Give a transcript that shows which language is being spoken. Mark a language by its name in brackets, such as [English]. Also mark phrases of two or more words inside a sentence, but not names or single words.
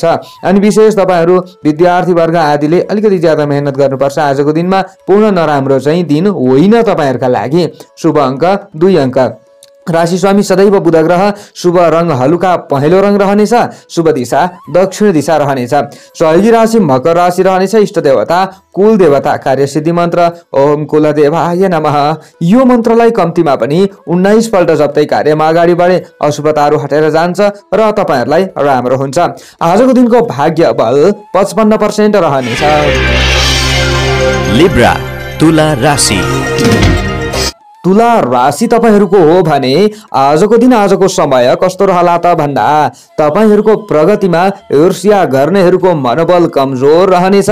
[Nepali] अनि विशेष तपाईहरु विद्यार्थी वर्ग आदिले अलिकति ज्यादा मेहनत गर्नुपर्छ। आजको दिनमा पूर्ण नराम्रो चाहिँ दिन होइन तपाईँहरुका लागि। शुभ अंक 2 अंक, राशि स्वामी सदैव बुध ग्रह। शुभ रंग हलुका पहेँलो रंग रहनेछ। शुभ दिशा दक्षिण दिशा रहनेछ। सहयोगी राशि मकर राशि रहनेछ। इष्ट देवता कुल देवता। कार्य सिद्धि मन्त्र [Sanskrit] ओम कुलदेवाय नमः। [Nepali] यो मन्त्रलाई कम्तीमा पनि 19 पल्ट जप्दै कार्यमा अगाडि बढे अशुभताहरू हटेर जान्छ र तपाईहरुलाई राम्रो हुन्छ। आजको दिनको भाग्य बल 55% रहनेछ। लिब्रा तुला राशि। तुला राशि तपाईहरुको हो भने आजको दिन आजको समय कस्तो रहला त भन्दा तपाईहरुको प्रगतिमा ईर्ष्या गर्नेहरुको मनोबल कमजोर रहनेछ।